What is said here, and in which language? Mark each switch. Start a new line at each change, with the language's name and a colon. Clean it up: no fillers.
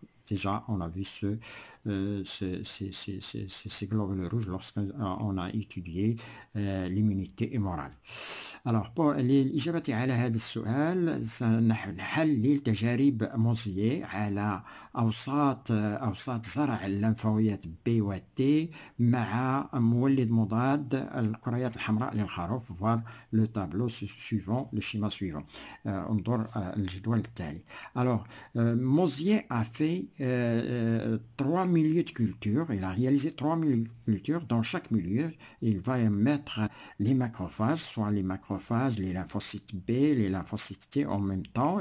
French: Déjà, on a vu ces globules rouges lorsqu'on a étudié l'immunité humorale. Alors, pour
Arabic: الإجابة على هذا السؤال سنحلل تجارب موزييه على أوساط زرع الليمفاويات B و T مع مولد مضاد الكريات الحمراء للخروف.
French: voir le tableau suivant, le schéma suivant.
Arabic: انظر الجدول التالي.
French: Alors, Mongier a fait 3 milieux de culture. Il a réalisé 3 milieux de culture. Dans chaque milieu, il va mettre les macrophages, soit les macrophages, les lymphocytes B, les lymphocytes T en même temps.